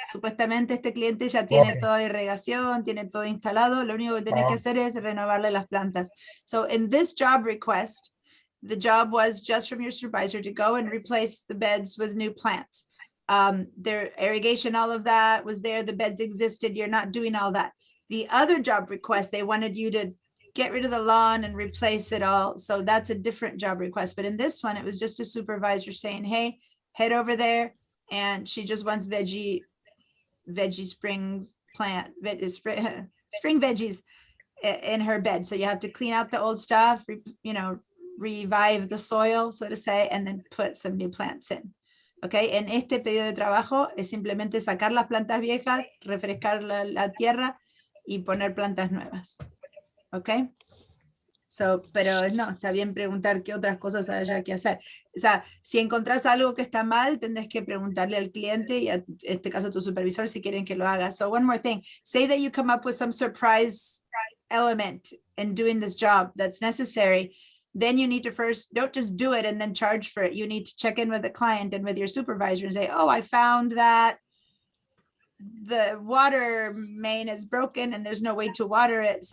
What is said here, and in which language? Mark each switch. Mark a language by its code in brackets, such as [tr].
[es] Supuestamente este cliente ya tiene toda irrigación, tiene todo instalado. Lo único que tienes que hacer es renovarle las plantas. [en] So in this job request, the job was just from your supervisor to go and replace the beds with new plants. Their irrigation, all of that was there. The beds existed. You're not doing all that. The other job request, they wanted you to get rid of the lawn and replace it all. So that's a different job request. But in this one, it was just a supervisor saying, hey, head over there. And she just wants veggie springs plant, spring veggies in her bed. So you have to clean out the old stuff, revive the soil, so to say, and then put some new plants in. [es] Okay, en este pedido de trabajo es simplemente sacar las plantas viejas, refrescar la tierra y poner plantas nuevas. Okay. So, pero no, está bien preguntar qué otras cosas haya que hacer. O sea, si encontrás algo que está mal, tendrás que preguntarle al cliente y en este caso a tu supervisor si quieren que lo haga. [en] So one more thing, say that you come up with some surprise element in doing this job that's necessary. Then you need to first, don't just do it and then charge for it. You need to check in with the client and with your supervisor and say, oh, I found that the water main is broken and there's no way to water it.